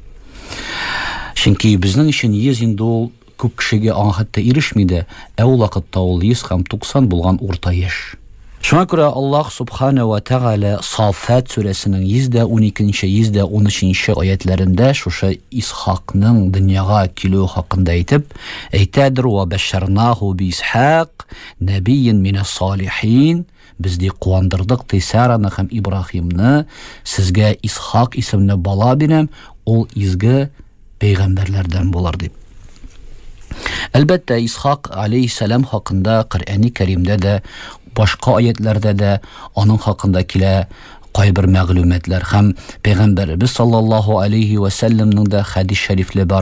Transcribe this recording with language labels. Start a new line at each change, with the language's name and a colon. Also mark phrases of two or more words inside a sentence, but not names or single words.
Tatar: Чөнки безнең өчен 100 инде ул күп кешегә аңа хәтта ирешми дә, ә ул вакытта ул 100 һәм 90 булган урта яшь. Шуңа күрә
Arabic: الله سبحانه وتعالى
Tatar: Саффат сүрәсенең 112-нче, 113-нче аятларында шушы Исхакның дөньяга килү хакында әйтәдер:
Arabic: "وبشرناه بإسحاق نبيا من الصالحين".
Tatar: Без ди куандырдык Сараны һәм Ибраһимны, сезгә Исхак исемле бала бирәм, ул изге пәйгамбәрләрдән булыр дип. Әлбәттә, Исхак алейһиссәлам хакында Коръәнни Кәримдә дә, башка аятләрдә дә аның хакында килә кайбер мәгълүматлар һәм пәйгамбәрбез
Arabic: صلى الله عليه وسلم
Tatar: дә хадис шәрифле бар.